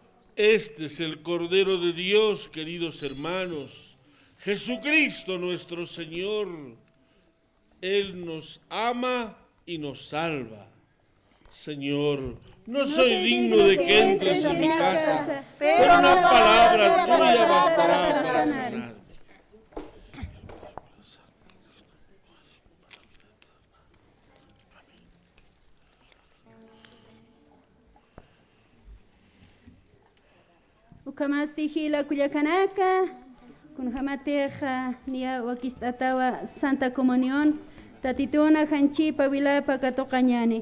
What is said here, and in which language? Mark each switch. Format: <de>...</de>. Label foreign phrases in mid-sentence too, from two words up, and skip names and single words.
<es>Este es el Cordero de Dios, queridos hermanos, Jesucristo nuestro Señor. Él nos ama y nos salva. Señor, no soy digno de que entres en mi casa, pero una palabra tuya bastará para sanarme.</es> <ay>Ukamastihila kuyakanaka, kunjamateja nia wakistatawa Santa Comunión, tatitona hanchipa vilapa katokañani.</ay>